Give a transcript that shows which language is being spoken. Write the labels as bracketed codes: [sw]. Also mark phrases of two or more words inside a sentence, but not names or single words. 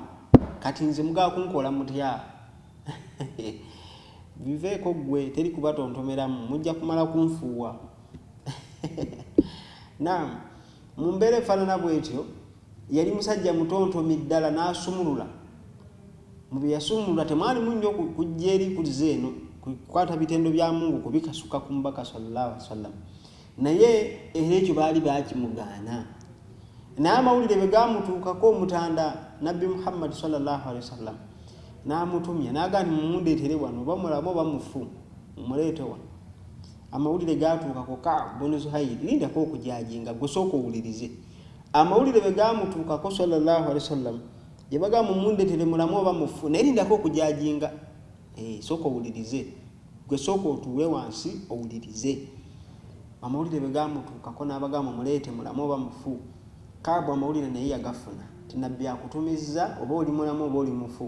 [lg] Kati nze mugaa kunkola mutya? Biveeko gwe teri kubatontomeramu mujja kumala kunfuuwa. Naam, mu mbeera efaanana bw'etyo yali musajja mutontomi ddala n'asumulula. Mu bye yasumulula temwalimu nnyo kujja eri kuliza eno kukwata bitendo bya Mungu kubikasuka ku mubaka [ar] صلى الله عليه وسلم. [lg] Naye era ekyo baali bakimugaana. Naye amawulire bwe gaamutuukako omutanda Nabbi Muhammad [ar] صلى الله عليه وسلم [lg] n'amutumya n'agamba mumundeetere wano oba mulamu oba mufu mumuleete wano. Amawulire gaatuukako Ka'b bin Zuhayr, lindako okujajinga gwe sooka owulirize. Amawulire bwe gaamutuukako [ar] صلى الله عليه وسلم [lg] gye bagamba mumundeetere mulamu oba mufu naye lindako okujajinga. Sooka owulirize gwe sooka otuule wansi owulirize. Amawulire bwe gaamutuukako n'abagamba muleete mulamu oba mufu. Ka'b amawulire naye yagafuna ti Nabbi akutumizza oba oli mulamu oba oli mufu.